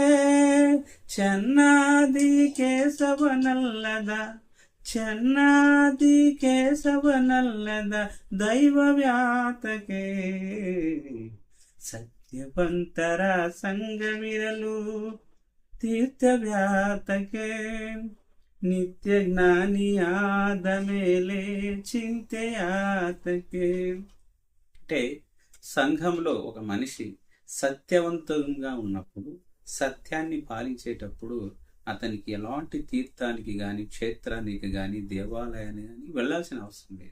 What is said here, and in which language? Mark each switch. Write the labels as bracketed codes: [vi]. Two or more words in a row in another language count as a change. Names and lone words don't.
[kn] ಚೆನ್ನಾದಿ ಕೇಶವನಲ್ಲದ ಚೆನ್ನಾದಿ ಕೇಶವನಲ್ಲದ ದೈವವ್ಯಾತಕೆ. ಸತ್ಯವಂತರ ಸಂಗವಿರಲು ತೀರ್ಥವ್ಯಾತಕೆ. ನಿತ್ಯ ಜ್ಞಾನಿಯಾದ ಮೇಲೆ చింతయాతకే. [te] అంటే సంఘంలో ఒక మనిషి సత్యవంతంగా ఉన్నప్పుడు, సత్యాన్ని పాలించేటప్పుడు అతనికి ఎలాంటి తీర్థానికి కానీ, క్షేత్రానికి కానీ, దేవాలయానికి కానీ వెళ్ళాల్సిన అవసరం లేదు.